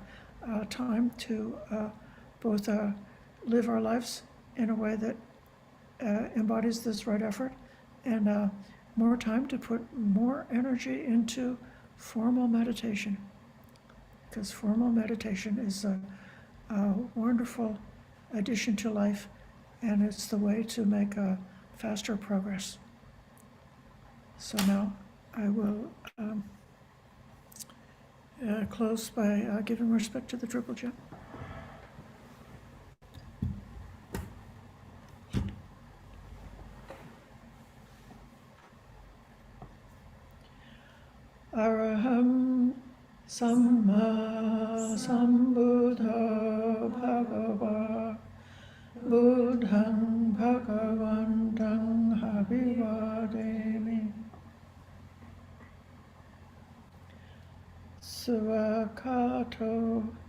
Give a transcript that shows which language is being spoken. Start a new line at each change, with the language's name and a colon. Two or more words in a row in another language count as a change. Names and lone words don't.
English: time to both live our lives in a way that embodies this right effort, and more time to put more energy into formal meditation, because formal meditation is a wonderful addition to life, and it's the way to make a faster progress. So now I will close by giving respect to the Triple Gem.
Pali: Araham Samma Sambuddha Bhagava Buddhang Bhagavantang Abhivademi Svakato